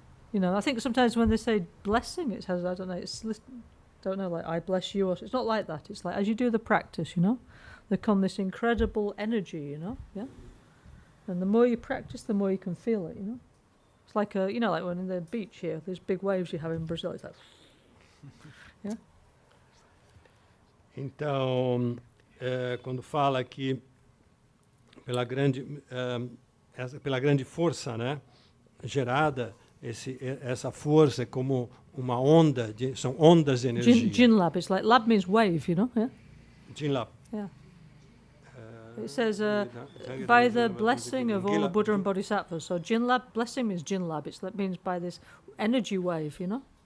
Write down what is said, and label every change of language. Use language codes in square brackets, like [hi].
[en] You know, I think sometimes when they say blessing, it has, I don't know, like I bless you, or it's not like that. It's like as you do the practice, you know, there comes this incredible energy, you know, yeah. And the more you practice, the more you can feel it, you know. It's like you know, like when in the beach here, there's big waves you have in Brazil. It's like, yeah. [pt] Então, quando fala aqui pela grande força, né, gerada, essa força é como uma onda, são ondas de energia. [en] Jinlab, it's like, lab means wave, you know, yeah? Jinlab. Yeah. It says, by the blessing of all the Buddha and Bodhisattvas. So Jinlab, blessing means Jinlab. That means by this energy wave, you know?